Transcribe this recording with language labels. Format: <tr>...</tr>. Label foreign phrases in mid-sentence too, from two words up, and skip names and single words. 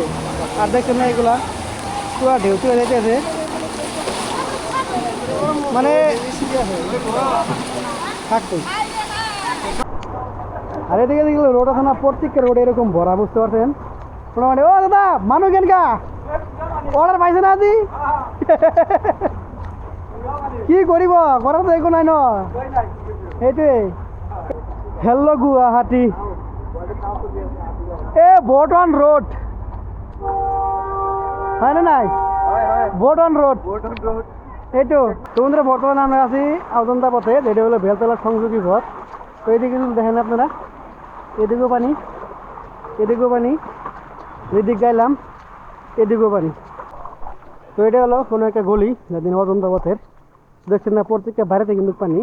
<bn>আর দেখছেন না এগুলা পুরো ঢেউ চলে যেতেছে, মানে থাকতো। আর এদিকে দেখলে রোড আছে না, প্রত্যেকটা রোড এরকম ভরা, বুঝতে পারছেন মোটামুটি।</bn> <as>ও দাদা মানুষ কেন কা অর্ডার পাইছে না আজি কি করিব, করার তো একো নাই ন, সেইটোৱে। হেল্ল' গুৱাহাটী, এ বৰ্টন ৰোড হয় না নাই, বৰ্টন ৰোড এইটো।</as> <bn>তো বন্ধুরা বর্তমানে আমরা আছি অজন্তা পথে, যেটা হলো বেলতলার সংযোগী পথ। তো এদিকে কিন্তু দেখেন আপনারা, এদিকেও পানি, এদিকেও পানি, এদিক গাইলাম, এদিকেও পানি। তো এটা হলো কোনো একটা গলি, যেদিন অজন্তা পথের, দেখছেন না প্রত্যেকটা বাইরেতে কিন্তু পানি।</bn>